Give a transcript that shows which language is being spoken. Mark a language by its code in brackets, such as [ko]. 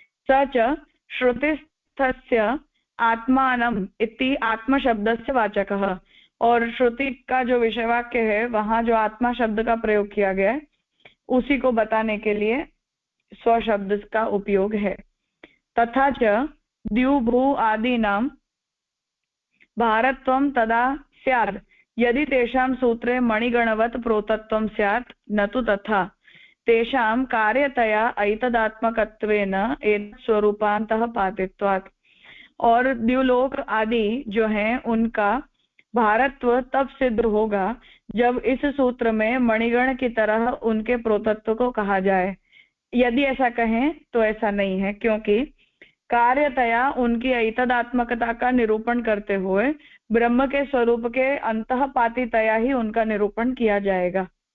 [sa] सच श्रुतिस्थस्य आत्मानम इति आत्मा शब्दस्य वाचकः, [hi] और श्रुति का जो विषय वाक्य है वहां जो आत्मा शब्द का प्रयोग किया गया है उसी को बताने के लिए स्वशब्द का उपयोग है। [sa] तथा च द्युभु आदीनां भारत्वं तदा स्यात् यदि तेषां सूत्रे मणिगणवत् प्रोतत्वं स्यात् न तु तथा तेषां कार्यतया ऐतदात्मकत्वेन एतत् स्वरूपान्तः पातित्वात्। [hi] और द्युलोक आदि जो हैं उनका भारतत्व तब सिद्ध होगा जब इस सूत्र में मणिगण की तरह उनके प्रोतत्व को कहा जाए। यदि ऐसा कहें तो ऐसा नहीं है, क्योंकि कार्यतया उनकी ऐतदात्मकता का निरूपण करते हुए ब्रह्म के स्वरूप के अंतःपातितया ही उनका निरूपण किया जाएगा।